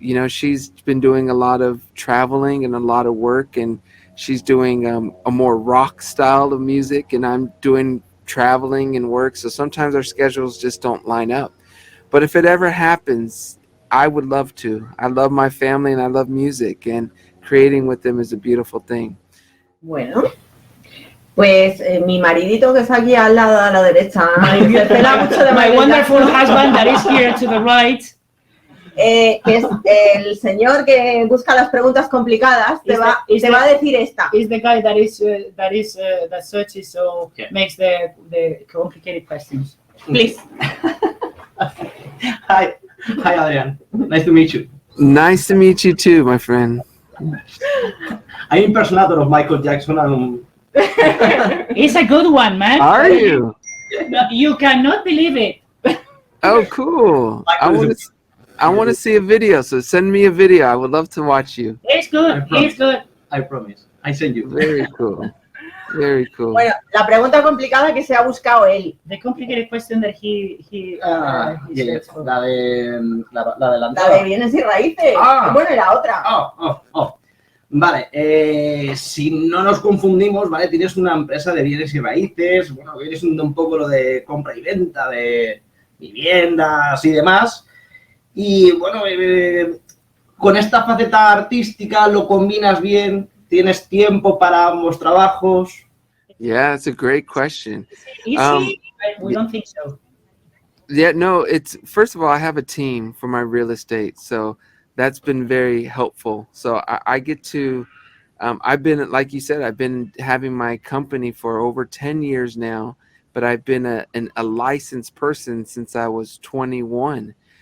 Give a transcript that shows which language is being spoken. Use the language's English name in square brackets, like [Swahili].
[English] She's been doing a lot of traveling and a lot of work, and she's doing a more rock style of music, and I'm doing traveling and work. So sometimes our schedules just don't line up. But if it ever happens, I would love to. I love my family and I love music, and creating with them is a beautiful thing. [Spanish] Bueno, pues mi maridito que está aquí al lado a la derecha, [English] my wonderful husband that is here to the right, [Spanish] que es el señor que busca las preguntas complicadas, te va a decir esta. [English] Is the guy that searches, so makes the complicated questions. Please. Hi, Adrian. Nice to meet you. Nice to meet you too, my friend. I'm impersonator of Michael Jackson. And It's a good one, man. Are you? You cannot believe it. Oh, cool. I want to see a video, so send me a video. I would love to watch you. It's good. It's good. I promise. I send you. Very cool. Very cool. [Spanish] Bueno, la pregunta complicada que se ha buscado él. [English] The complicated question that he searched for. [Spanish] La de lanzar. La de bienes y raíces. Bueno, y la otra. Vale, si no nos confundimos, ¿vale? Tienes una empresa de bienes y raíces, bueno, eres un poco lo de compra y venta de viviendas y demás. Y bueno, con esta faceta artística lo combinas bien, tienes tiempo para ambos trabajos. [English] Yeah, it's a great question. Easy, but we don't think so. Yeah, no, it's, first of all, I have a team for my real estate, so that's been very helpful. So I get to, I've been, like you said, I've been having my company for over 10 years now, but I've been a licensed person since I was 21.